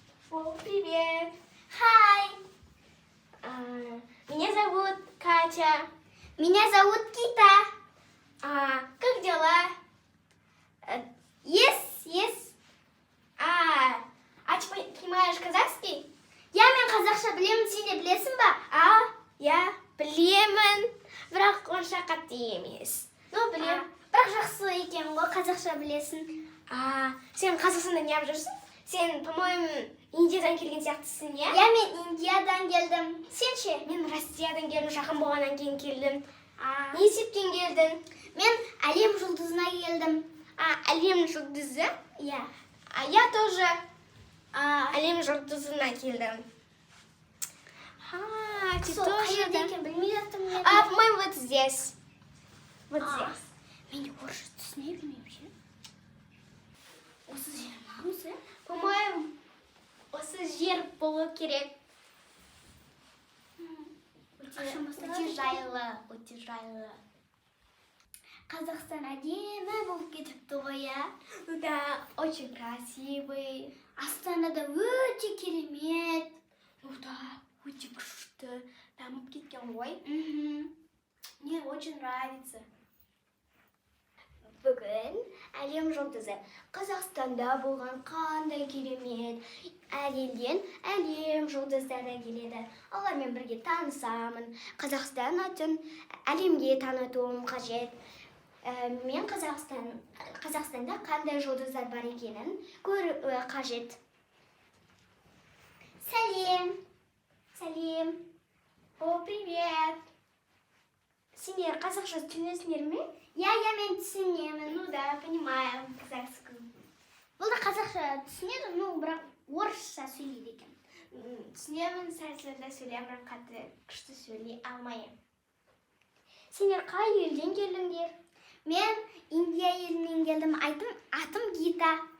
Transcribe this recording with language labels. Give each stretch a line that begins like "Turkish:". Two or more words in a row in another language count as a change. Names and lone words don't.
Russian: О, привет!
English: Хай!
Russian: Меня зовут Катя. Меня зовут Кита. Как дела?
English: Yes.
Russian: А ты понимаешь казахский?
Kazakh: Мен қазақша білемін, сен де білесің ба? Я білемін, бірақ онша қатты емес. Білем. Бірақ жақсы екен ғой, қазақша білесің. Сен Қазақстанда неғып жүрсің? Сен, по-моему, Индиядан келген сияқтысың, иә? Мен Индиядан келдім. Сен ше? Мен Россиядан келдім, жақын болғаннан кейін келдім. Не есептен келдің? Мен әлем жұлдызына келдім. Әлем жұлдызы? Я.
Russian: Я тоже
Kazakh: әлем жұлдызына келдім.
Russian: Ты
Kazakh: Сол
Russian: тоже,
Kazakh: қайерде да? екен білмей жаттым мен.
Russian: По-моему, вот здесь. Вот здесь.
Kazakh: Мен де орысша түсіне білмеймін ше. Осы жер маңызы? По-моему, осы жер болу керек. Өте жайлы. Қазақстан әдемі болып кетіпті ғой, я?
Russian: Да, очень красивый.
Kazakh: Астанада өте керемет. Да, өте күшті. Дамып кеткен ғой.
Russian: Мне очень нравится.
Kazakh: Бүгін әлем жұлдызы. Қазақстанда болған қандай керемет. Әр елден әлем жұлдыздары келеді. Олармен бірге танысамын. Қазақстан атын әлемге танытуым қажет. Мен Қазақстанда қандай жұлдыздар бар екенін көру қажет. Сәлем.
Russian: О, привет.
Kazakh: Сендер қазақша түсінесіңдер ме? мен түсінемін.
Russian: Ну да, понимаю казахский.
Kazakh: Бұл да қазақша түсінеді, бірақ орысша сөйлейді екен. Түсінемін, сәл-сәлді сөйлеймін, бірақ қатты күшті сөйлей алмаймын. Сендер қай елден келдіңдер? Мен Индия елінен келдім. Атым Гита.